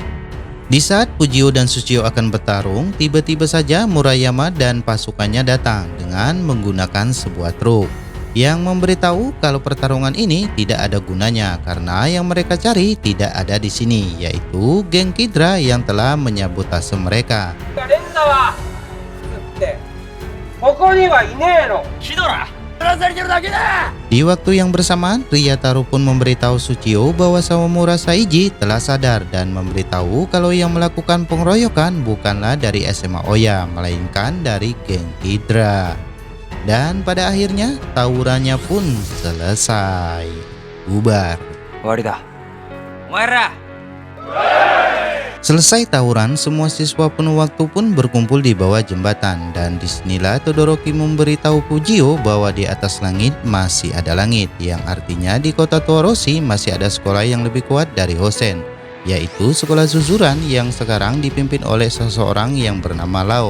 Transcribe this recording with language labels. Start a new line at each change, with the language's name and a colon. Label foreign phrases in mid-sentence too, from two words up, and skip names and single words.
Indonesian: Di saat Fujio dan Tsuchiyo akan bertarung, tiba-tiba saja Murayama dan pasukannya datang dengan menggunakan sebuah truk yang memberitahu kalau pertarungan ini tidak ada gunanya karena yang mereka cari tidak ada di sini, yaitu geng Kidra yang telah menyabotase mereka.
Japanese: ここにはいねえのヒドラやらされてるだけだ
Indonesian: Di waktu yang bersamaan, Ryataro pun memberitahu Tsuchiyo bahwa Sawamura Saiji telah sadar dan memberitahu kalau yang melakukan pengeroyokan bukanlah dari SMA Oya, melainkan dari geng Kidra. Dan pada akhirnya tawurannya pun selesai. Bubar.
Japanese: 終わりだお前ら
Indonesian: Selesai tawuran, semua siswa penuh waktu pun berkumpul di bawah jembatan, dan disinilah Todoroki memberitahu Fujio bahwa di atas langit masih ada langit, yang artinya di kota Toroshi masih ada sekolah yang lebih kuat dari Hosen, yaitu sekolah Zuzuran yang sekarang dipimpin oleh seseorang yang bernama Lao.